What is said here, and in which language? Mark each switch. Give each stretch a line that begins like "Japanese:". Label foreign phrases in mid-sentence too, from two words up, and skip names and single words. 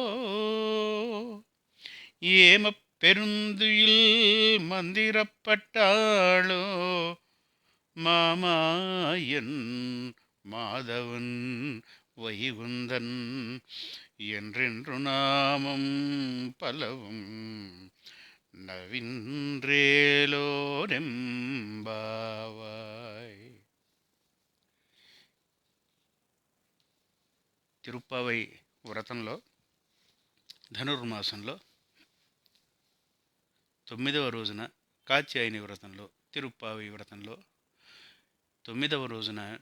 Tamil: ஏம பெருந்துயில் மந்திரப்பட்டாளோ மாமாயன் மாதவன் வைகுந்தன் என்றென்று நாமம் பலவும் நவின்றேலோரெம்பாவாய்.
Telugu: తిరుప్పావై వ్రతంలో ధనుర్మాసంలో 9వ రోజున, కాత్యాయని వ్రతంలో తిరుప్పావై వ్రతంలో 9వ రోజున